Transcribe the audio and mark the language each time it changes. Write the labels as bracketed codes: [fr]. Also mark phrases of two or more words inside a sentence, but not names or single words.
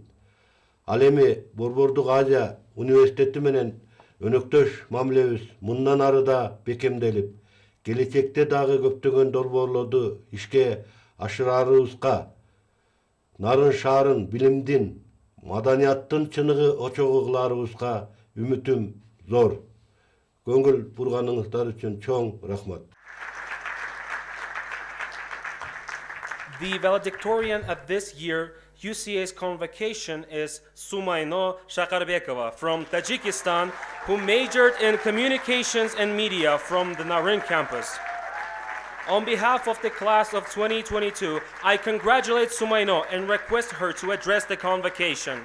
[ky] Ал эми Борбордук Азия университети менен өнөктөш мамилебиз мындан ары да бекемделип, келечекте дагы көптөгөн долбоорлорду ишке ашыраарыбызга, Нарын шаарын билимдин, маданияттын чыныгы очогу кылаарыбызга үмүтүм зор. Көңүл бурганыңыздар үчүн чоң рахмат. [en] The valedictorian at this year UCA's convocation is Sumayno Shakarbekova from Tajikistan, who majored in communications and media from the Naryn campus. On behalf of the class of 2022, I congratulate Sumayno and request her to address the convocation.